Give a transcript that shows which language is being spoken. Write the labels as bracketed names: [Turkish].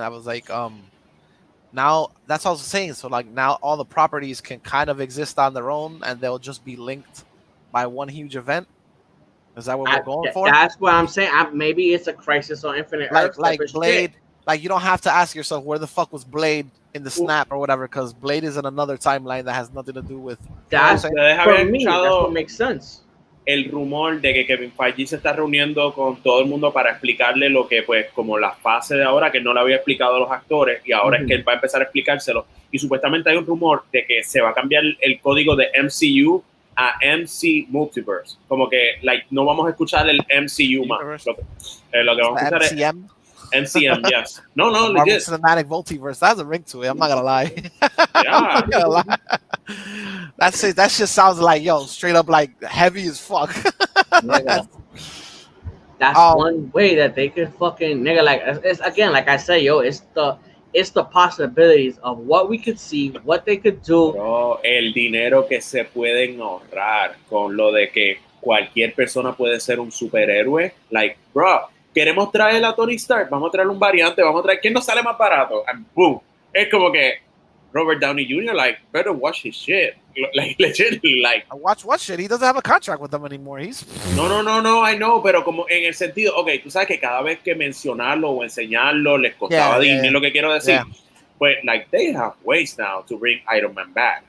[English] I was like, now that's what I was saying. So like now all the properties can kind of exist on their own and they'll just be linked by one huge event. Is that what we're going for? That's what I'm saying. Maybe it's a Crisis on Infinite Earths. Like Blade. Shit. Like you don't have to ask yourself where the fuck was Blade in the snap or whatever, because Blade is in another timeline that has nothing to do with. That's for me. That's what makes sense. [Spanish] El rumor de que Kevin Feige se está reuniendo con todo el mundo para explicarle lo que, pues, como la fase de ahora, que no le había explicado a los actores, y ahora es que él va a empezar a explicárselo. Y supuestamente hay un rumor de que se va a cambiar el código de MCU a MC Multiverse. Como que, like, no vamos a escuchar el MCU más. Lo que vamos a escuchar [English] MCM. NCM, yes. No, The Marvel legit. Cinematic Multiverse. That's a ring to it. I'm not gonna lie. I'm Yeah. not gonna lie. That's it. That shit sounds like straight up like heavy as fuck. Nigga. That's one way that they could fucking nigga like it's again like I say it's the possibilities of what we could see, what they could do. [Spanish] Bro, el dinero que se pueden ahorrar con lo de que cualquier persona puede ser un superhéroe. Like, bro, queremos traer a Tony Stark, vamos a traer un variante, vamos a traer. ¿Quién nos sale más barato? [English] And boom. [Spanish] Es como que Robert Downey Jr. [English] like better watch his shit. Like legitimately, like watch what shit. He doesn't have a contract with them anymore. He's no, I know, [Spanish] pero como en el sentido, okay, tú sabes que cada vez que mencionarlo o enseñarlo les costaba Disney, lo que quiero decir. [English] But like they have ways now to bring Iron Man back.